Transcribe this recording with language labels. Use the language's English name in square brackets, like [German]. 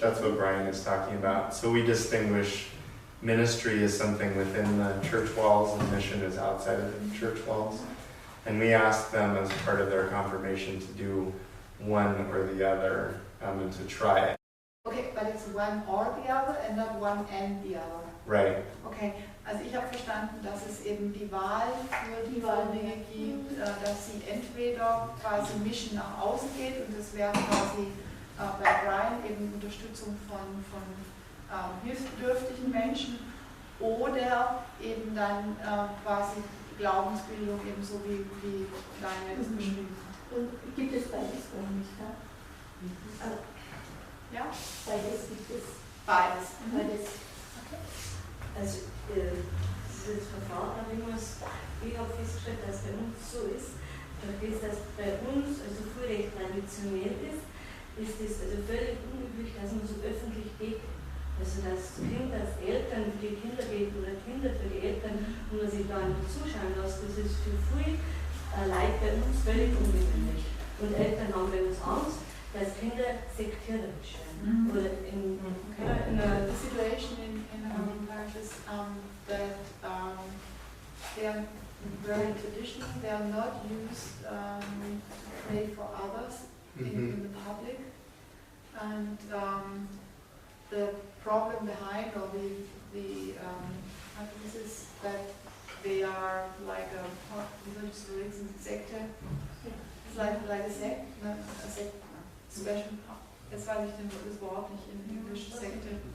[English] That's what Brian is talking about. So we distinguish ministry is something within the church walls and mission is outside of the church walls. And we ask them as part of their confirmation to do one or the other and to try it. Okay, but it's one or the other and not one and the other. Right. [German] Okay, also ich habe verstanden, dass es eben die Wahl für die Dinge gibt, dass sie entweder quasi Mission nach außen geht, und das wäre quasi bei Brian eben Unterstützung von hilfsbedürftigen Menschen, oder eben dann quasi Glaubensbildung, ebenso wie Daniel es beschrieben hat. Und gibt es beides bei uns, ja? Ja? Beides gibt es. Beides. Beides. Okay. Also dieses Verfahren habe ich habe festgestellt, dass bei uns so ist, dass bei uns also völlig traditionell ist es also völlig unüblich, dass man so öffentlich betet. Also das Kind als Eltern für die Kinder geht oder Kinder für die Eltern und man sich da nicht zuschauen lässt, das ist für viele Leute bei uns völlig ungewöhnlich. Und Eltern haben bei uns Angst, dass Kinder sektierisch werden. Oder in [English] The situation in our parish is that they are very traditional. They are not used to pray for others in the public, and the problem behind, or the this is that they are like a sector. It's like a sect, a sect, special. [German] Jetzt weiß ich das Wort nicht in Englisch, Sekte.